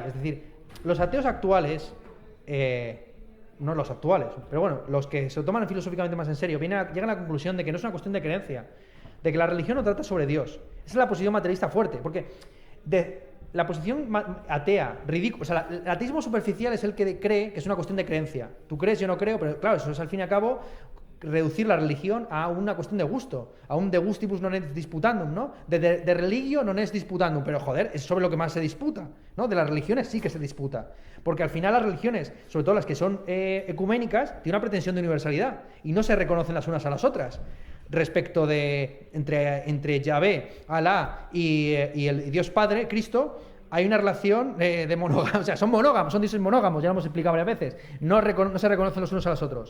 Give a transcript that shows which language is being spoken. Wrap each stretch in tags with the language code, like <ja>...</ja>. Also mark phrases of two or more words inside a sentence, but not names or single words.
<es>Es decir, los ateos actuales, no los actuales, pero bueno, los que se lo toman filosóficamente más en serio, llegan a la conclusión de que no es una cuestión de creencia, de que la religión no trata sobre Dios. Esa es la posición materialista fuerte, porque la posición atea, ridícula, o sea, el ateísmo superficial es el que cree que es una cuestión de creencia. Tú crees, yo no creo, pero claro, eso es al fin y al cabo reducir la religión a una cuestión de gusto, a un</es> <la>de gustibus non est disputandum,</la> <es>¿no?</es> <la>De religio non est disputandum,</la> <es>pero joder, es sobre lo que más se disputa, ¿no? De las religiones sí que se disputa, porque al final las religiones, sobre todo las que son ecuménicas, tienen una pretensión de universalidad y no se reconocen las unas a las otras. Respecto de entre Yahvé, Alá y el Dios Padre, Cristo, hay una relación de monogamia, o sea, son monógamos, son dioses monógamos, ya lo hemos explicado varias veces, no se reconocen los unos a los otros.</es>